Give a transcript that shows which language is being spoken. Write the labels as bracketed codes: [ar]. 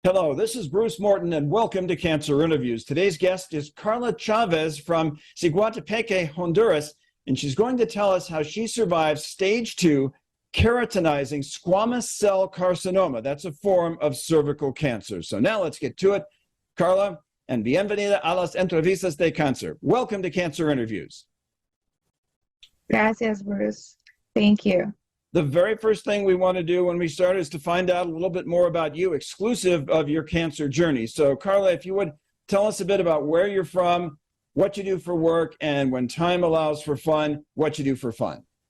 [en] Hello, this is Bruce Morton, and welcome to Cancer Interviews. Today's guest is Karla Chavez from Siguatepeque, Honduras, and she's going to tell us how she survived stage 2 keratinizing squamous cell carcinoma. That's a form of cervical cancer. So now let's get to it. [es] Karla, and bienvenida a las entrevistas de cáncer. [en] Welcome to Cancer Interviews. [es] Gracias, [en] Bruce. Thank you. The very first thing we want to do when we start is to find out a little bit more about you, exclusive of your cancer journey. So, Karla, if you would tell us a bit about where you're from, what you do for work, and when time allows for fun, what you do for fun.